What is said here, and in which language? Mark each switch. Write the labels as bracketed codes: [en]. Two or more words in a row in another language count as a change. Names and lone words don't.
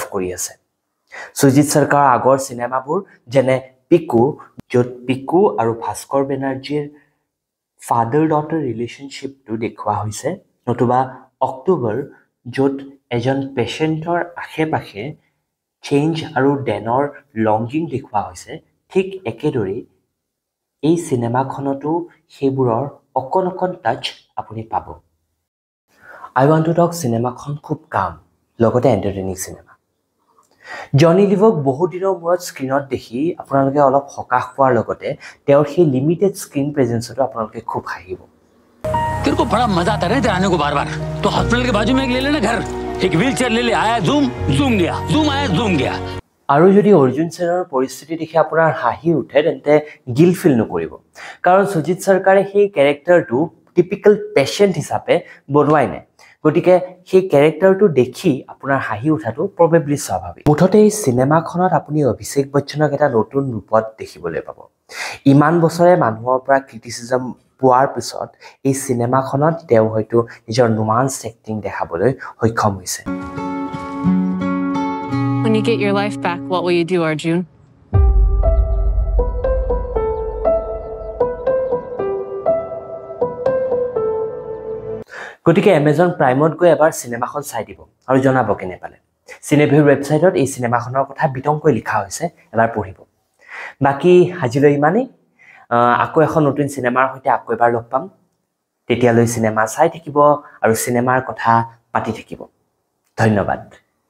[as] কৰি আছে সুজিত সৰকাৰৰ আগৰ চিনেমাবোৰ যেনে পিকু য'ত পিকু আৰু ভাস্কৰ বেনাৰ্জীৰ [en] father daughter relationship [as] দেখুওৱা হৈছে নতুবা অক্টোবৰ য'ত এজন পেচেণ্টৰ আশে-পাশে চেঞ্জ আৰু ডেনৰ লংগিং দেখুওৱা হৈছে ঠিক একেদৰেই এই চিনেমাখনতো সেইবোৰৰ অকণ টাচ আপুনি পাব আই ৱান্ট টু টক চিনেমাখন খুব কাম লগতে এণ্টাৰটেইনিং চিনেমা জনি লিভক বহু দিনৰ মূৰত স্ক্ৰীনত দেখি আপোনালোকে অলপ সকাহ পোৱাৰ লগতে তেওঁৰ সেই [en] limited screen presence [as] আপোনালোকে খুব হাঁহিব [hi] तेरे को बड़ा मजा आता है ना आने को बार-बार तो हॉस्पिटल के बाजू में एक ले लेना घर एक व्हीलचेयर ले आया जूम गया जूम आया जूम गया [as] আৰু যদি অৰ্জুন সেনৰ পৰিস্থিতি দেখি আপোনাৰ হাঁহি উঠে তেন্তে [en] guilt feel [as] নকৰিব কাৰণ সুজিত সৰকাৰে সেই কেৰেক্টাৰটো [en] typical patient [as] হিচাপে বনোৱাই নাই গতিকে সেই কেৰেক্টাৰটো দেখি আপোনাৰ হাঁহি উঠাটো প্ৰবেবলি স্বাভাৱিক মুঠতে এই চিনেমাখনত আপুনি অভিষেক বচ্চনক এটা নতুন ৰূপত দেখিবলৈ পাব ইমান বছৰে মানুহৰ পৰা ক্ৰিটিচিজম পোৱাৰ পিছত এই চিনেমাখনত তেওঁ হয়তো নিজৰ [en] nuance acting [as] দেখাবলৈ সক্ষম হৈছে [en] When you get your life back, what will you do, Arjun? [as] গতিকে এমেজন প্ৰাইমত গৈ এবাৰ চিনেমাখন চাই দিব আৰু জনাব কেনে পালে চিনেভিউৰ ৱেবছাইটত এই চিনেমাখনৰ কথা বিতংকৈ লিখা হৈছে এবাৰ পঢ়িব বাকি আজিলৈ ইমানেই আকৌ এখন নতুন চিনেমাৰ সৈতে আকৌ এবাৰ লগ পাম তেতিয়ালৈ চিনেমা চাই থাকিব আৰু চিনেমাৰ কথা পাতি থাকিব ধন্যবাদ